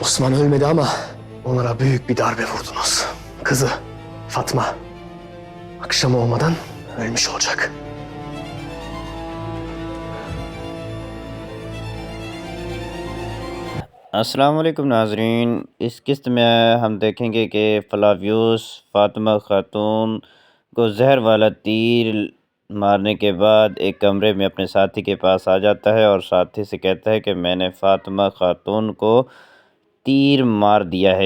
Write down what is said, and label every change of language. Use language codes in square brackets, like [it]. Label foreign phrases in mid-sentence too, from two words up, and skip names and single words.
[tr] Osman ölmedi ama onlara büyük bir darbe vurdunuz. Kızı Fatma akşam olmadan ölmüş olacak. [ar] السلام عليكم [hi] नाजरीन। इस किस्त में हम देखेंगे कि फ्लावियस फ़ातिमा ख़ातून को जहर वाला तीर मारने के बाद एक कमरे में अपने साथी के पास आ जाता है और साथी से कहता है कि मैंने फ़ातिमा ख़ातून को तीर मार दिया है।